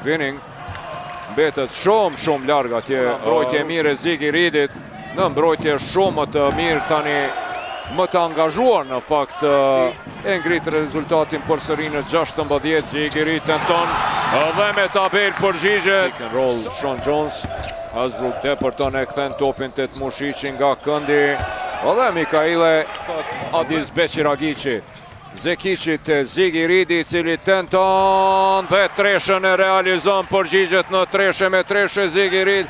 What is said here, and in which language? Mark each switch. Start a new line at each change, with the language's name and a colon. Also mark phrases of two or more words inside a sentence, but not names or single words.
Albanian: Winning mbetet shumë larg atje, mbrojtje mirë e Ziggy Reedit, në mbrojtje shumë të mirë tani, më të angazhuar në fakt, e ngrit rezultatin përsëri në 16. Ziggy Reed tenton dhe me tabel përgjigjet.
English: Pick and roll Sean Jones,
Albanian: Hasbrook depërton e kthen topin te Mushici nga këndi. Dhe Mikaile Adis Beqiragici, Zekici të Ziggy Reedi, i cili tenton dhe treshën e realizon, përgjigjet në treshe me treshe Ziggy Reed.